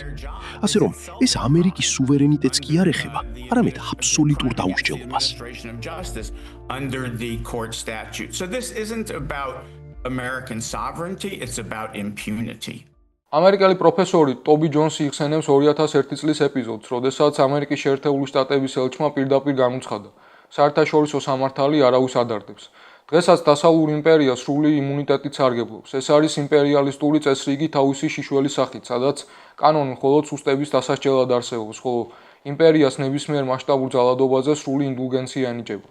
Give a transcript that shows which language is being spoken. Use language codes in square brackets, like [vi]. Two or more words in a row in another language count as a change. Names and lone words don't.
[ka] ასე რომ, ეს ამერიკის სუვერენიტეტს კი არ ეხება, არამედ აბსოლუტურ დაუსჯელობას. [en] Under the court statute. So this isn't about American sovereignty, it's about impunity. [ka] ამერიკელი პროფესორი ტობი ჯონსი იხსენებს 2001 წლის ეპიზოდს, როდესაც ამერიკის შეერთებული შტატების ელჩმა პირდაპირ განუცხადა, საერთაშორისო სამართალი არავის ადარდებს. დღესაც დასავლურ იმპერიას სრული იმუნიტეტით სარგებლობს. ეს არის იმპერიალისტური წესრიგი თავისი შიშველის სახით, სადაც კანონი მხოლოდ სუსტების დასასჯელად არსებობს, ხოლო იმპერიას ნებისმიერ მასშტაბურ ძალადობაზე სრული ინდულგენცია ენიჭება.